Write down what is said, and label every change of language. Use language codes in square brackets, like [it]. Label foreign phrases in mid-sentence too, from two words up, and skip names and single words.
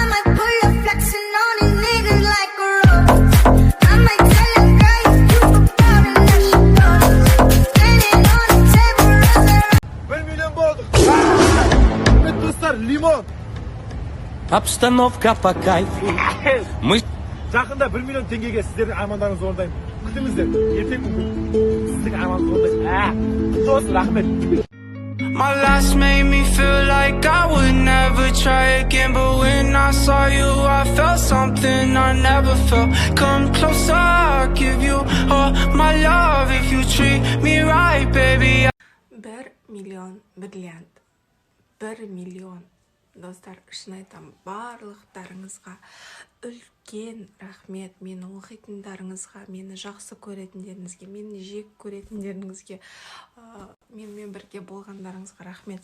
[en] might pull your flexing on these niggas like a rose. I might tell a girl you forgot and now she goes. Standing on the table, rose. [tr] 1 milyon boğduk. Evet dostlar, limon. [ru] Обстановка по кайфу. Мы [kk] Жақында 1 milyon теңгеге сіздердің армандарыңызды орындаймын. Күтіңіздер. Ертең бүгін сіздің арманыңызды орындаймын. Құтты болсын, рахмет. [en] My last made me feel like I would never try again. But when I saw you, I felt something I never felt. Come closer, I'll give you all my love if you treat me right, baby. [kk] 1 миллион бриллиант. 1 миллион. Достар, шын айтам, барлықтарыңызға үлкен рахмет. Мені оқитындарыңызға, мені жақсы көретіндеріңізге, мені жек көретіндеріңізге, менімен бірге болғандарыңызға рахмет.